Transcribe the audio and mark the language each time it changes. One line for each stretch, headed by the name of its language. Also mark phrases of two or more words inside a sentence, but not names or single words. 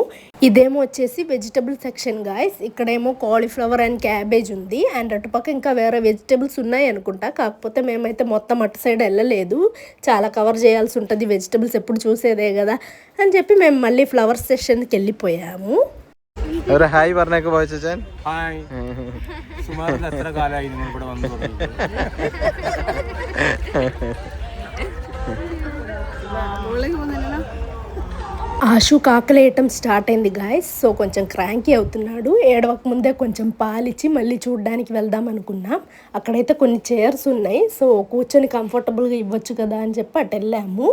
Telugu: ఇదేమో వచ్చేసి
English: vegetable section guys.
Telugu: ఇక్కడేమో
English: cauliflower and cabbage
Telugu: ఉంది అండ్ అటుపక్క ఇంకా వేరే వెజిటబుల్స్ ఉన్నాయి అనుకుంటా. కాకపోతే మేమైతే మొత్తం అటు సైడ్ వెళ్ళలేదు, చాలా కవర్ చేయాల్సి ఉంటుంది, వెజిటబుల్స్ ఎప్పుడు చూసేదే కదా అని చెప్పి మేము మళ్ళీ
English: flower sessionకి
Telugu: వెళ్ళిపోయాము.
Malayalam: ഹായ് പറഞ്ഞേക്ക് പോയച്ചാൻ. ഹായ്. സുമാർ എത്ര കാലമായി നിങ്ങൾ ഇവിടെ വന്നു?
Telugu: ఆశు కాకలేయటం స్టార్ట్ అయింది గాయస్. సో కొంచెం క్రాంకీ అవుతున్నాడు. ఏడవక ముందే కొంచెం పాలిచ్చి మళ్ళీ చూడడానికి వెళ్దాం అనుకున్నాం. అక్కడైతే కొన్ని చైర్స్ ఉన్నాయి, సో కూర్చొని కంఫర్టబుల్గా ఇవ్వచ్చు కదా అని చెప్పి అటు వెళ్ళాము.